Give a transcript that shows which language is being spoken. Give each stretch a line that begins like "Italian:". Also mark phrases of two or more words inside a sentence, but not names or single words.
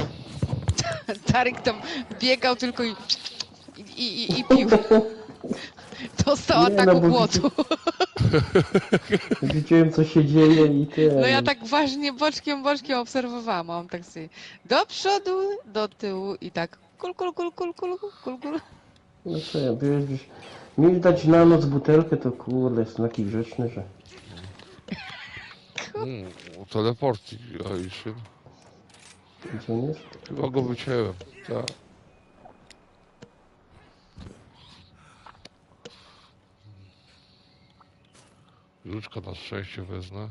Polish: Tarek tam biegał tylko i pił. Dostał Nie, ataku no bo głodu. Widziałem co się dzieje i No ja ten. tak ważnie boczkiem obserwowałam. A on tak sobie do przodu, do tyłu i tak kul, kul, kul, kul, kul, kul, kul. No co ja, wiesz, mi dać na noc butelkę, to kurde, jest taki grzeczny, że... Teleporting. Gdzie on jest? Chyba go wycięłem. Tak. Kluczka na szczęście wezmę.